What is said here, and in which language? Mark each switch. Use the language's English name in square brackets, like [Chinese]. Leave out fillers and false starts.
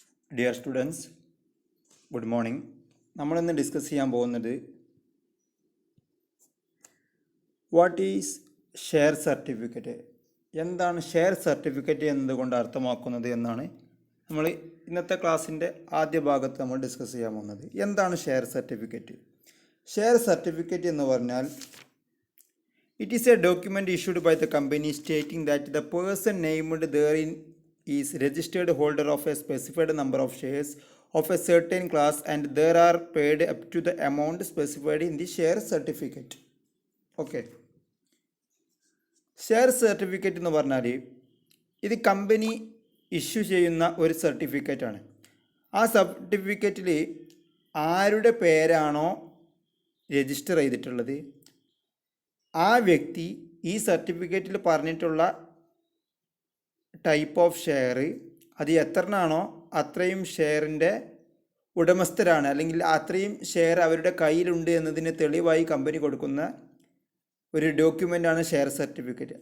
[English] Dear students, good morning. [Malayalam] നമ്മളിന്ന് discuss ചെയ്യാൻ പോകുന്നത് [English] what is share certificate, [Malayalam] എന്താണ് ഷെയർ സർട്ടിഫിക്കറ്റ് എന്നതുകൊണ്ട് അർത്ഥമാക്കുന്നത് എന്നാണ് നമ്മൾ ഇന്നത്തെ ക്ലാസ്സിൻ്റെ ആദ്യ ഭാഗത്ത് നമ്മൾ ഡിസ്കസ് ചെയ്യാൻ പോകുന്നത്. എന്താണ് ഷെയർ സർട്ടിഫിക്കറ്റ്? ഷെയർ സർട്ടിഫിക്കറ്റ് എന്ന് പറഞ്ഞാൽ [English] It is a document issued by the company stating that the person named therein is registered holder of a specified number of shares of a certain class and there are paid up to the amount specified in the share certificate. [Malayalam] Okay, share certificate എന്ന് പറഞ്ഞാൽ ഇത് company issue ചെയ്യുന്ന ഒരു സർട്ടിഫിക്കറ്റാണ്. ആ സർട്ടിഫിക്കറ്റിൽ ആരുടെ പേരാണോ register ചെയ്തിട്ടുള്ളത് ആ വ്യക്തി ഈ സർട്ടിഫിക്കറ്റിൽ പറഞ്ഞിട്ടുള്ള ടൈപ്പ് ഓഫ് ഷെയർ അത് എത്രയാണോ അത്രയും ഷെയറിൻ്റെ ഉടമസ്ഥരാണ്, അല്ലെങ്കിൽ അത്രയും ഷെയർ അവരുടെ കയ്യിലുണ്ട് എന്നതിന് തെളിവായി കമ്പനി കൊടുക്കുന്ന ഒരു ഡോക്യുമെൻ്റാണ് ഷെയർ സർട്ടിഫിക്കറ്റ്.